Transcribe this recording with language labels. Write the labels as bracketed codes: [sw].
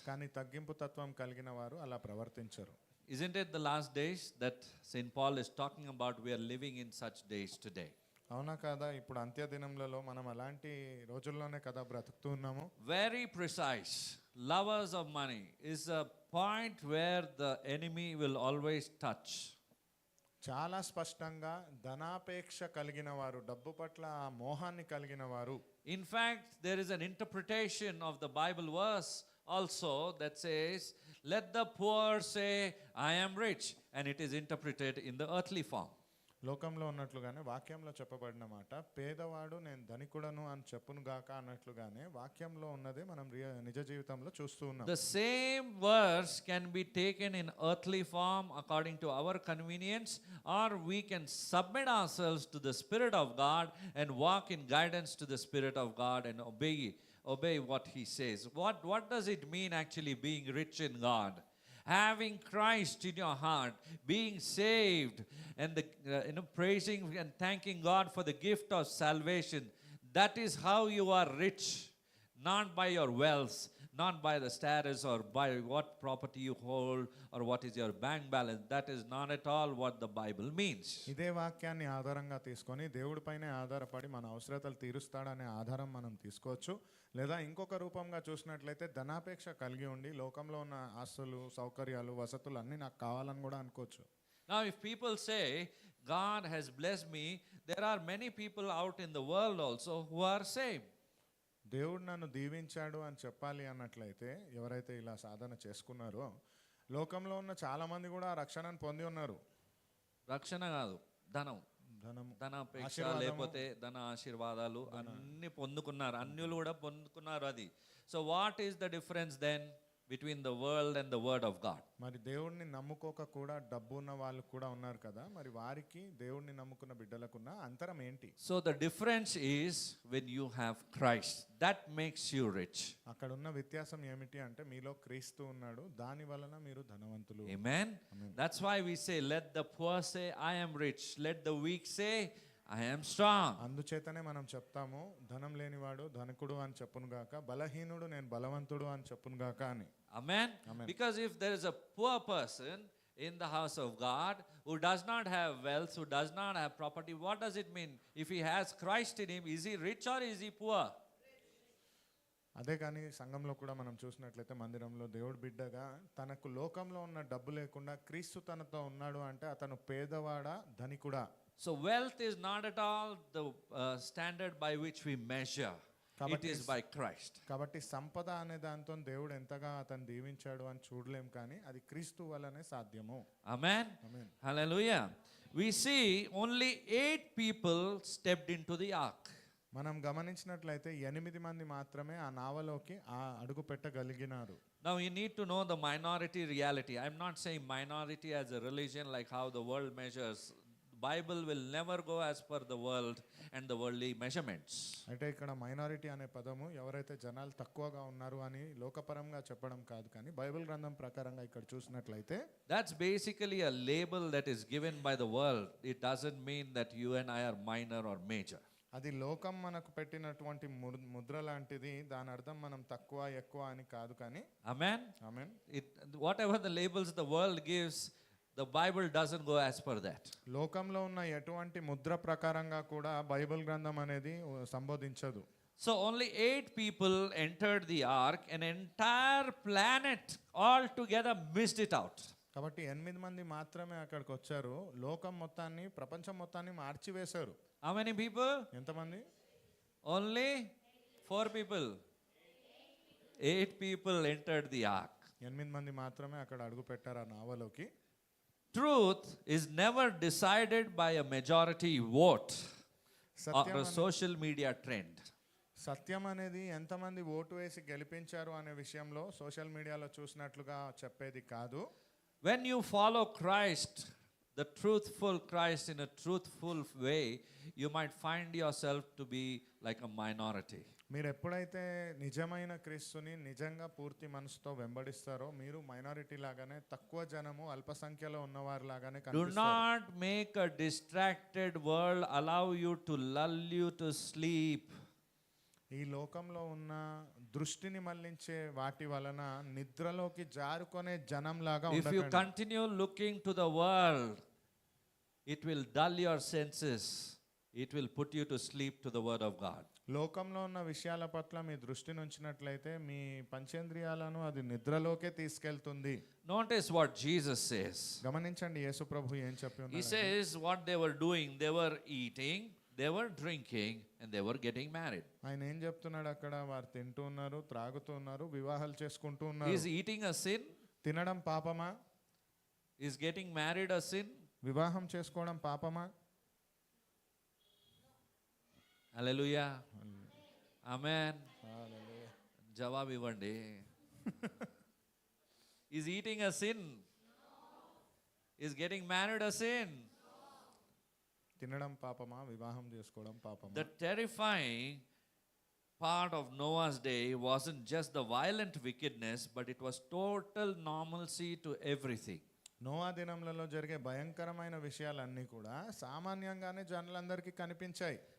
[te] కానీ తగ్గింపు తత్వం కలిగిన వారు అలా ప్రవర్తించరు. [en] Isn't it the last days that St. Paul is talking about? We are living in such days today. [te] అవునా కదా? ఇప్పుడు అంత్య దినంలలో మనం అలాంటి రోజుల్లోనే కదా బ్రతుకుతూ ఉన్నాము. [en] Very precise. Lovers of money is a point where the enemy will always touch. [te] చాలా స్పష్టంగా ధనాపేక్ష కలిగిన వారు, డబ్బు పట్ల ఆ మోహాన్ని కలిగిన వారు. [en] In fact, there is an interpretation of the Bible verse also that says, let the poor say, I am rich, and it is interpreted in the earthly form. [te] లోకంలో ఉన్నట్లుగానే వాక్యంలో చెప్పబడిన మాట, పేదవాడు నేను ధనికుడను అని చెప్పును గాక అన్నట్లుగానే వాక్యంలో ఉన్నదే మనం నిజ జీవితంలో చూస్తూ ఉన్నాం. [en] The same verse can be taken in earthly form according to our convenience, or we can submit ourselves to the Spirit of God and walk in guidance to the Spirit of God and obey what He says. What does it mean actually being rich in God? Having Christ in your heart, being saved, and praising and thanking God for the gift of salvation. That is how you are rich, not by your wealth, not by the status or by what property you hold or what is your bank balance. That is not at all what the Bible means. [te] ఇదే వాక్యాన్ని ఆధారంగా తీసుకొని దేవుడిపైనే ఆధారపడి మన అవసరతలు తీరుస్తాడనే ఆధారం మనం తీసుకోవచ్చు. లేదా ఇంకొక రూపంగా చూసినట్లయితే ధనాపేక్ష కలిగి ఉండి లోకంలో ఉన్న ఆస్తులు, సౌకర్యాలు, వసతులు అన్నీ నాకు కావాలని కూడా అనుకోవచ్చు. [en] Now, if people say, God has blessed me, there are many people out in the world also who are saved. [te] దేవుడు నన్ను దీవించాడు అని చెప్పాలి అన్నట్లయితే ఎవరైతే ఇలా సాధన చేసుకున్నారో లోకంలో ఉన్న చాలా మంది కూడా ఆ రక్షణను పొంది ఉన్నారు. రక్షణ కాదు, ధనం, ధనాపేక్ష లేకపోతే ధన ఆశీర్వాదాలు అన్ని పొందుకున్నారు, అన్యులు కూడా పొందుకున్నారు. [en] అది so what is the difference then between the world and the word of God? [te] మరి దేవుడిని నమ్ముకోక కూడా డబ్బు ఉన్న వాళ్ళు కూడా ఉన్నారు కదా, మరి వారికి దేవుడిని నమ్ముకున్న బిడ్డలకున్న అంతరం ఏంటి? [en] So the difference is when you have Christ, that makes you rich. [te] అక్కడ ఉన్న వ్యత్యాసం ఏమిటి అంటే మీలో క్రీస్తు ఉన్నాడు, దాని వలన మీరు ధనవంతులు. [en] Amen. That's why we say, let the poor say I am rich, let the weak say I am strong. [te] అందుచేతనే మనం చెప్తాము, ధనం లేనివాడు ధనికుడు అని చెప్పును గాక, బలహీనుడు నేను బలవంతుడు అని చెప్పును గాక అని. [en] Amen. Because if there is a poor person in the house of God who does not have wealth, who does not have property, what does it mean? If he has Christ in him, is he rich or is he poor? [te] అదే కానీ సంఘంలో కూడా మనం చూసినట్లయితే మందిరంలో దేవుడి బిడ్డగా తనకు లోకంలో ఉన్న డబ్బు లేకుండా క్రీస్తు తనతో ఉన్నాడు అంటే అతను పేదవాడా ధనికుడా? [en] So wealth is not at all the standard by which we measure. It is by Christ. [te] కాబట్టి సంపద అనే దాంతో దేవుడు ఎంతగా అతను దీవించాడు అని చూడలేం, కానీ అది క్రీస్తు వల్లనే సాధ్యము. [en] Amen. Amen. Hallelujah. We see only 8 people stepped into the ark. [te] మనం గమనించినట్లయితే 8 మంది మాత్రమే ఆ నావలోకి ఆ అడుగు పెట్టగలిగినారు. [en] Now you need to know the minority reality. I'm not saying minority as a religion like how the world measures. Bible will never go as per the world and the worldly measurements. [te] అంటే ఇక్కడ minority అనే పదము ఎవరైతే జనాలు తక్కువగా ఉన్నారు అని లోకపరంగా చెప్పడం కాదు, కానీ బైబిల్ గ్రంథం ప్రకారంగా ఇక్కడ చూసినట్లయితే [en] That's basically a label that is given by the world. It doesn't mean that you and I are minor or major. [te] అది లోకం మనకు పెట్టినటువంటి ముద్ర లాంటిది, దాని అర్థం మనం తక్కువ ఎక్కువ అని కాదు. కానీ [en] Amen. [te] Amen. [en] Whatever the labels the world gives, the Bible doesn't go as per that. [te] లోకంలో ఉన్న ఎటువంటి ముద్ర ప్రకారంగా కూడా బైబిల్ గ్రంథం అనేది సంబోధించదు. [en] So only 8 people entered the ark, an entire planet altogether missed it out. [te] కాబట్టి 8 మంది మాత్రమే అక్కడికి వచ్చారు, లోకం మొత్తాన్ని, ప్రపంచం మొత్తాన్ని మార్చివేశారు. [en] How many people? [te] ఎంతమంది? [en] Only 4 people. 8 people entered the ark. [te] 8 మంది మాత్రమే అక్కడ అడుగు పెట్టారు ఆ నావలోకి. [en] Truth is never decided by a majority vote or a social media trend. [te] సత్యం అనేది ఎంతమంది ఓటు వేసి గెలిపించారు అనే విషయంలో సోషల్ మీడియాలో చూసినట్లుగా చెప్పేది కాదు. [en] When you follow Christ, the truthful Christ in a truthful way, you might find yourself to be like a minority. [te] మీరు ఎప్పుడైతే నిజమైన క్రీస్తుని నిజంగా పూర్తి మనసుతో వెంబడిస్తారో మీరు మైనారిటీ లాగానే, తక్కువ జనము అల్పసంఖ్యలో ఉన్నవారి లాగానే [en] Do [te] కనిపిస్తారు. [en] not make a distracted world allow you to lull you to sleep. [te] ఈ లోకంలో ఉన్న దృష్టిని మళ్లించే వాటి వలన నిద్రలోకి జారుకునే జనం లాగా [en] If you [te] ఉండకండి. [en] continue looking to the world, it will dull your senses. It will put you to sleep to the word of God. [te] లోకంలో ఉన్న విషయాల పట్ల మీ దృష్టిని ఉంచినట్లయితే మీ పంచేంద్రియాలను అది నిద్రలోకే తీసుకెళ్తుంది. [en] Notice what Jesus says. [te] గమనించండి యేసు ప్రభు ఏం చెప్పి [en] He [te] ఉన్నారు. [en] says what they were doing, they were eating, they were drinking, and they were getting married. [te] ఆయన ఏం చెప్తున్నాడు అక్కడ? వారు తింటూ ఉన్నారు, త్రాగుతూ ఉన్నారు, వివాహాలు చేసుకుంటూ ఉన్నారు. [en] Is eating a sin? [te] తినడం పాపమా? [en] Is getting married a sin? [te] వివాహం చేసుకోవడం పాపమా? [en] Hallelujah. Amen. [te] జవాబు ఇవ్వండి. [en] Is eating a sin? Is getting married a sin? [te] తినడం పాపమా? వివాహం చేసుకోవడం పాపమా? [en] The terrifying part of Noah's day wasn't just the violent wickedness, but it was total normalcy to everything. [te] Noah దినములలో జరిగే భయంకరమైన విషయాలన్నీ కూడా సామాన్యంగానే జనులందరికీ కనిపించాయి.